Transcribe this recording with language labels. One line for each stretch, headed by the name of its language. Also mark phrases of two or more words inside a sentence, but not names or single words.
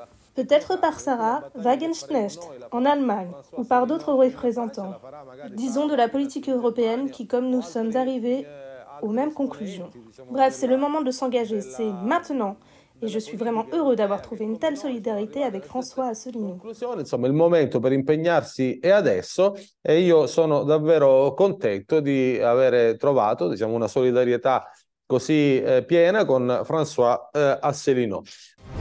French: Peut-être par Sarah Wagenknecht en Allemagne ou par d'autres représentants, disons de la politique européenne qui, comme nous sommes arrivés aux mêmes conclusions. Bref, c'est le moment de s'engager, c'est maintenant. Et je suis vraiment heureux d'avoir trouvé une telle solidarité avec François Asselineau.
Italian: Insomma, il momento per impegnarsi è adesso e io sono davvero contento di avere trovato, diciamo, una solidarietà così piena con François Asselineau.